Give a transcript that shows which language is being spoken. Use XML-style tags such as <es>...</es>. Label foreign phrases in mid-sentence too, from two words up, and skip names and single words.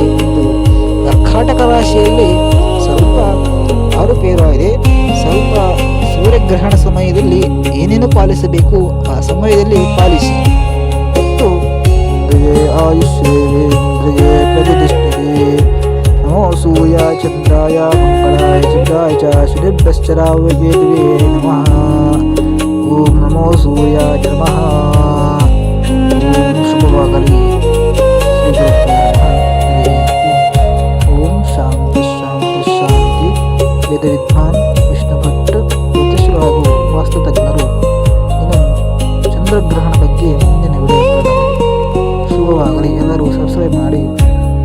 <kn>ಎಂದು ಕರ್ಕಾಟಕ ರಾಶಿಯಲ್ಲಿ ಸ್ವಲ್ಪ ಆರುಪೇರಾಗಿದೆ. ಸ್ವಲ್ಪ ಸೂರ್ಯಗ್ರಹಣ ಸಮಯದಲ್ಲಿ ಏನೇನು ಪಾಲಿಸಬೇಕು ಆ ಸಮಯದಲ್ಲಿ ಪಾಲಿಸಿ.</kn> <sa>ಮತ್ತು ಆಯುಷ್ಯೇಂದ್ರಿಯೇ ಪ್ರತಿಷ್ಠಿತೆ. ನಮೋ ಸೂರ್ಯ ಚಂದ್ರಾಯ ಮಂಗಳಾಯ ಚಂದ್ರಾಯ ಚ ಶುನಿಭ್ಯಶ್ಚರಾವೃತೇ ನಮಃ. ಓಂ ನಮೋ ಸೂರ್ಯ ನಮಃ.</sa> <kn>ಓಂ ಶುಭವಾಗಲಿ.</kn> <sa>ಓಂ ಶಾಂತಿ ಶಾಂತಿ ಶಾಂತಿ.</sa> <kn>ವೇದ ವಿದ್ವಾನ್ ವಿಷ್ಣು ಭಟ್ ಜ್ಯೋತಿಷರು ಹಾಗೂ ವಾಸ್ತು ತಜ್ಞರು. ಇನ್ನು ಚಂದ್ರಗ್ರಹಣ ಬಗ್ಗೆ ಮುಂದಿನ ವಿಡಿಯೋ ಶುಭವಾಗಲಿ. ಎಲ್ಲರೂ ಸಬ್ಸ್ಕ್ರೈಬ್ ಮಾಡಿ.</kn>